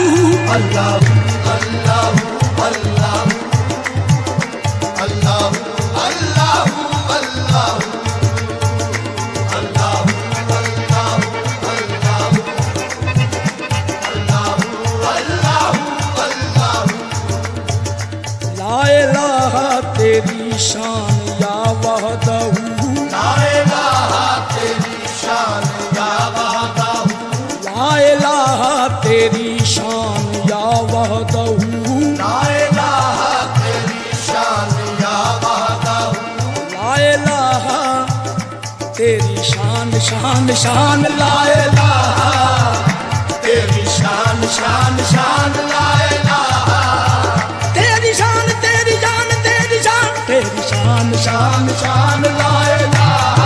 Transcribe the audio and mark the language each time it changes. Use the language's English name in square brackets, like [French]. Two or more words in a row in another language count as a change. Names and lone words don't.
[Arabic] الله الله الله الله الله الله [Hindi] तेरी शान [Arabic] يا وحده, لا إله [Hindi] तेरी शान [Arabic] يا وحده, لا إله [Hindi] तेरी शान [Arabic] يا وحده, لا إله [Hindi] तेरी शान [Arabic] يا وحده, لا إله [Hindi] तेरी शान शान शान, ला इलाहा तेरी शान शान शान, [Arabic] لا إله [Hindi] तेरी शान तेरी जान तेरी शान तेरी शान। शान शान शान [Arabic] لا إله,